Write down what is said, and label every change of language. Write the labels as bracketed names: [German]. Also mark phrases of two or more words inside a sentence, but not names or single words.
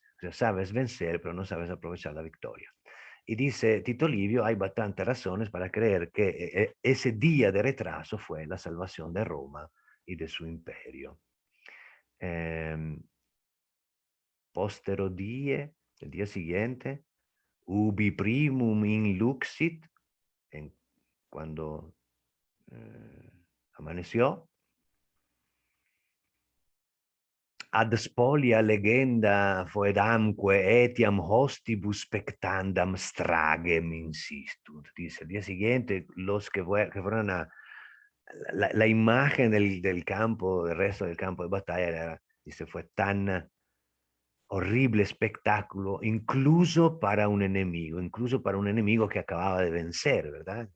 [Spanish] O sea, sabes vencer, pero no sabes aprovechar la victoria. Y dice Tito Livio, hay bastantes razones para creer que ese día de retraso fue la salvación de Roma y de su imperio. [Latin] Postero die, [Spanish] el día siguiente, [Latin] ubi primum inluxit, [Spanish] cuando amaneció, [Latin] ad spolia legenda foedamque etiam hostibus spectandam stragem insistud. [Spanish] Dice, el día siguiente, los que fueron a la imagen del campo, del resto del campo de batalla, dice, fue tan horrible espectáculo, incluso para un enemigo que acababa de vencer, ¿verdad?